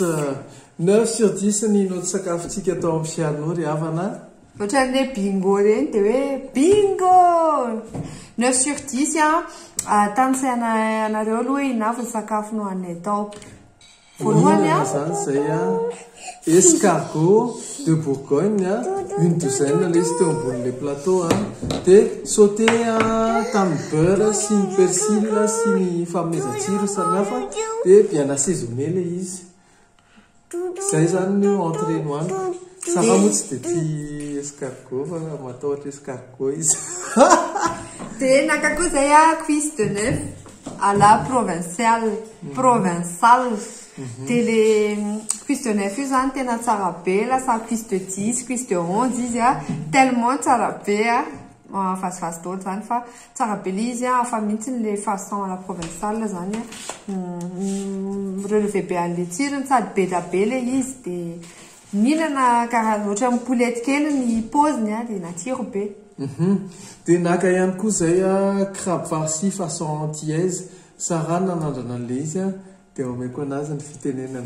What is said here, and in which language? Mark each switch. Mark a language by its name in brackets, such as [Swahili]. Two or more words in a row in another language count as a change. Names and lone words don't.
[Malagasy] 9 sur 10 ny noto sakafontsika atao amin'ny Arnaud ry havana. Ohatran'ilay bingo reny dia hoe bingo 9 sur 10 tanisaina anareo aloha hoe inavy ny sakafo no anay tao. Voalohany zany zay [French] escargot de Bourgogne une douzaine [Malagasy] le izy teo ambonin'le plateau dia sauté tamin'ny beurre sy ny persile sy ny fanomezan-tsiro samihafa dia [French] bien assaisonné [Malagasy] le izy. Zay zany ny entrée nohaniko. Safa moa tsy dia tia escargot fa matahotra escargot izy. Dia naka koa zay [French] cuisse de neuf à la provinciale. [Malagasy] Dia le [French] cuisse de neuf [Malagasy] io zany tena tsara be lasa [French] cuisse de 10, cuisse de 11 [Malagasy] izy tellement tsara be fasifasy daholo zany fa tsara be le izy fa mihitsy le [French] façon à la provinciale [Malagasy] zany relevé be an'le tsirony sady be da be le izy dia mihinana karaha ohatra amin'ny poulette kely ny paoziny dia natsiro be. Dia naka ihany koa zay [French] crabe farci façon antillaise [Malagasy] Sara nanandrana an'le izy dia omeko anazy ny fitenenana.